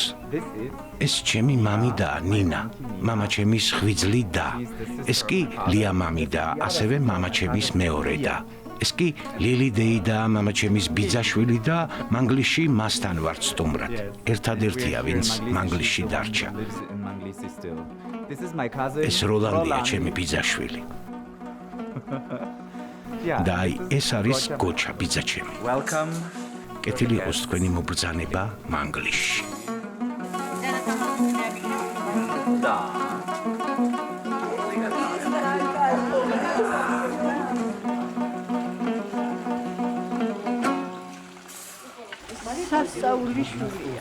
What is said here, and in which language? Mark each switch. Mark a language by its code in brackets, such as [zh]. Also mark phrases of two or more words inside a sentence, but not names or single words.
[ka] ეს ჩემი მამი და ნინა, მამა ჩემის ხვიძლი და. ეს კი ლია მამი და ასევე მამა ჩემის მეორე და. ეს კი ლილი დეი და მამა ჩემის ბიძაშვილი და მანგლისში მასთან ვართ სტუმრად. ერთადერთია, ვინც მანგლისში დარჩა. [en] This is my cousin. [ka] ეს როლანდია ჩემი ბიძაშვილი. და აი, ეს არის გოჩა ბიძა ჩემი. [en] Welcome. [ka] კეთილი იყოს თქვენი მობრძანება მანგლისში. სასწაული შვილია.